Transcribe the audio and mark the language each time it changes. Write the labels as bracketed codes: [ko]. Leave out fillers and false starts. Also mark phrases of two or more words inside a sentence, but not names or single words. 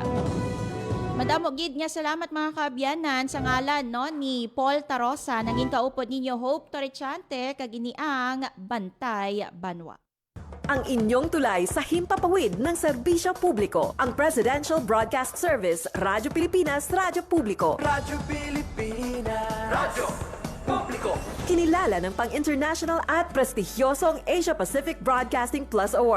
[hil] Madamo gid nga salamat mga kaabyanan sa ngalan no ni Paul Tarosa nanging kaupod ninyo Hope Torrechante kag iniang Bantay Banwa. [tl] Ang inyong tulay sa himpapawid ng serbisyo publiko. Ang Presidential Broadcast Service, Radyo Pilipinas, Radyo Publiko. Radyo Pilipinas. Radyo Publiko. Kinilala ng pang-international at prestigyosong Asia Pacific Broadcasting Plus Award.